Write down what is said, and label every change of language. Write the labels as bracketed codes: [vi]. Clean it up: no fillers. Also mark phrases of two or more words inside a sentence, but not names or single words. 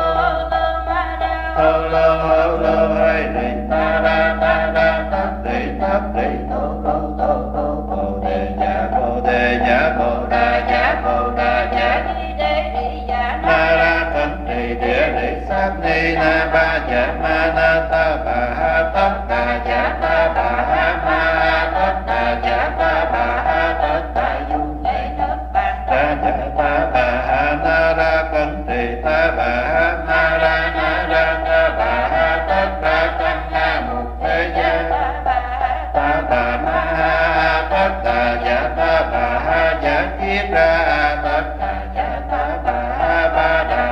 [vi] lô hay đi ta ra tát đi thô bồ đề nhã bồ ra nhã na ra thân trì địa lý sát ni na ba dạ ma na ta bà ha tất đà dạ ta bà ha ma tất đà dạ ta bà ha tất đà du ra dạ ta bà ha na ra thân trì ta bà ha na ra ta bà ha tất đà tăng na một thế gian ta bà ma ha tất đà dạ ta bà ha dạ kiết ra tất đà dạ ta bà ha ba đà